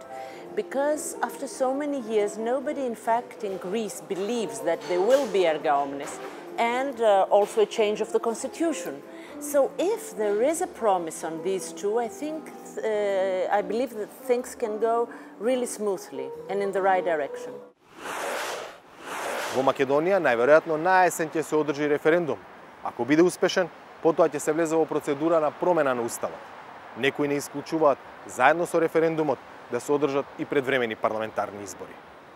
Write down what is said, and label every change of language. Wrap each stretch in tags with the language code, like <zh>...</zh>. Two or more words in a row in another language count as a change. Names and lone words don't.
<en>Because after so many years, nobody, in fact, in Greece believes that there will be</en> <la>erga omnes</la> <en>and also a change of the constitution. So if there is a promise on these two, I believe that things can go really smoothly and in the right direction.</en> <mk>Во Македонија најверојатно на есен ќе се одржи референдум. Ако биде успешен, потоа ќе се влезе во процедура на промена на уставот. Некои не исклучуваат заедно со референдумот да се одржат и предвремени парламентарни избори.</mk>